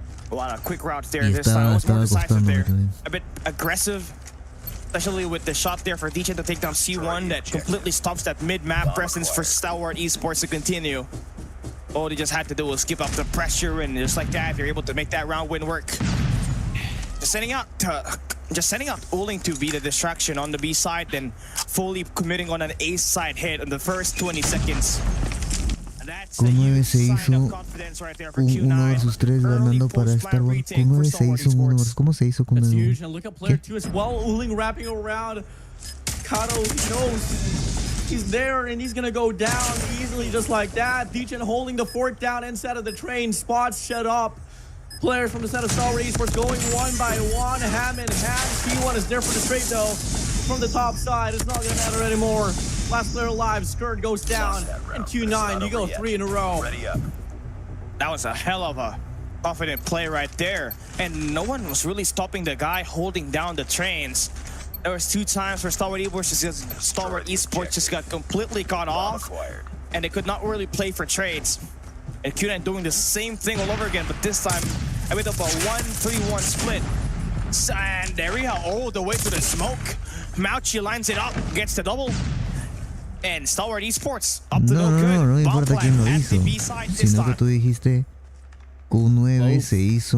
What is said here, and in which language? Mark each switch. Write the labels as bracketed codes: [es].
[en] A lot of quick routes there this time. It was more decisive there. A bit aggressive, especially with the shot there for DJ to take down C1 that completely stops that mid-map presence for Stalwart Esports to continue. All they just had to do was skip up the pressure, and just like that, they're able to make that round win work. Just sending out Wuling to be the distraction on the B side, then fully committing on an A side hit in the first 20 seconds. [es] Con 9 se hizo un 1 versus 3 ganando para Stalwart. Con 9 se hizo un 1 versus... ¿Cómo se hizo con 9? [en] Look at player 2 as well. Wuling wrapping around. Kato knows he's there, and he's gonna go down easily just like that. D-Chen holding the fort down inside of the train. Spots shut up. Players from the set of Stalwart Esports going one by one, hand in hand. C1 is there for the trade though. From the top side, it's not gonna matter anymore. Last player alive, Skirt goes down, and Q9, you go 3 in a row. That was a hell of a confident play right there, and no one was really stopping the guy holding down the trains. There was 2 times where Stalwart Esports just got completely caught off, and they could not really play for trades. And Q9 doing the same thing all over again, but this time a bit of a 1-3-1 split. And there we go, all the way to the smoke. Mauchi lines it up, gets the double. And Stalwart Esports up to no good. [es] No importa quién lo hizo, sino que tú dijiste Q9 se hizo